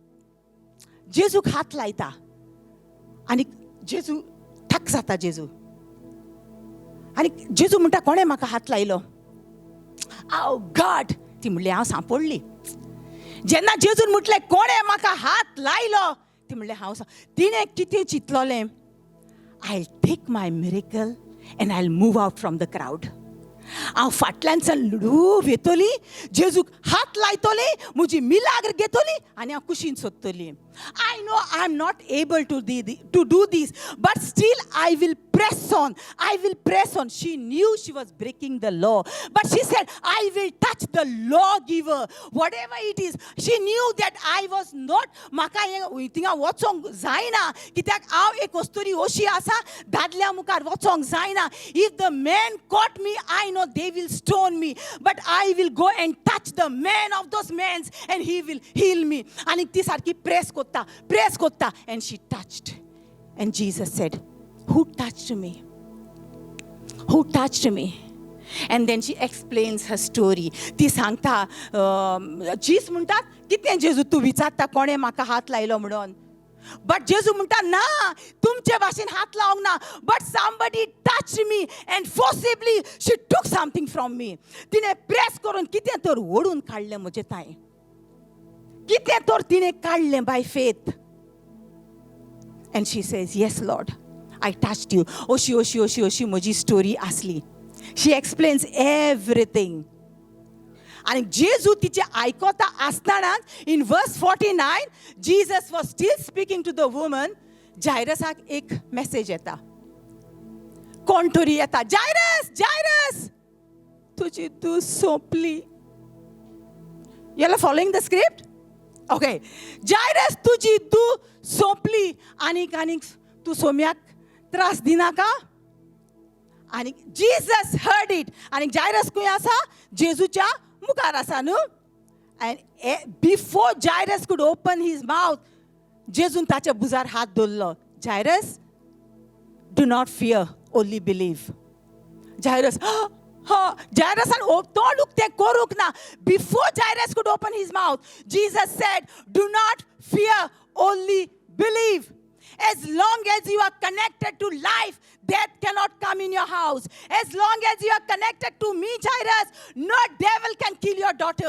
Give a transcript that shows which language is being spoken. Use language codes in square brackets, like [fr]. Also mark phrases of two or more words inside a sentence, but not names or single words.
[kok] जेजूक हात लायता आनी जेजू ठक जाता. जेजू आनी जेजू म्हणटा कोणें म्हाका हात लायलो? [en] Oh God. [kok] ती म्हणली हांव सांपडली. जेन्ना जेजून म्हटलें कोणें म्हाका हात लायलो, ती म्हणलें हांव. तिणें कितें चिंतलोलें? [en] I take my miracle and I move out from the crowd. [kok] हांव फाटल्यानसान लुडूब येतली, जेजूक हात लायतली, म्हजी मिलाग्र घेतली आनी हांव कुशीन सोदतली. [en] I know I'm not able to do this, but still I will press on. I will press on. She knew she was breaking the law, but she said, I will touch the lawgiver, whatever it is. She knew that I was not. [kok] म्हाका थिंगा वचोंक जायना, कित्याक हांव एक वस्तुरी अशी आसा दादल्या मुखार वचोंक जायना. [en] If the men caught me, I know they will stone me, but I will go and touch the man of those men and he will heal me. [kok] आनी ती सारकी प्रेस kotta, [en] and she touched. And Jesus said, who touched me? Who touched me? And then she explains her story. [kok] ती सांगता जीस म्हणटात कितें जेजू तूं विचारता कोणें म्हाका हात लायलो म्हणून. बट जेजू म्हणटा ना, तुमचे भाशेन हात लावंक ना, [en] बट somebody touched me and forcibly she took something from me. [kok] तिने प्रेस करून कितें तर ओडून काडलें म्हजे ताई. कितें तर तिने काडलें [en] by faith. And she says, yes Lord, I touched you. [kok] अशी म्हजी स्टोरी आसली. [en] She explains everything. [kok] आणि जेजू तिचे आयकोता आसतना [en] in verse 49 Jesus was still speaking to the woman. [kok] जायरसाक एक मेसेज येता. कोण तरी येता, जायरस तुजी धूव सोंपली. [en] You are following the script? [kok] Okay. जायरस तुजी धूव सोंपली. आनीक तूं सोम्याक त्रास दिनाका. [en] आनी Jesus heard it. [kok] आनी जायरस खंय आसा? जेजूच्या मुखार आसा न्हू. [en] And before Jairus could open his mouth, [kok] जेजून ताच्या भुजार हात दवरलो. [en] Jairus, do not fear, only believe. [kok] Jairus, Jairus tod ukte koruk na. [en] Before Jairus could open his mouth, Jesus said, do not fear, only believe. As long as you are connected to life, death cannot come in your house. As long as you are connected to me, Jairus, no devil can kill your daughter.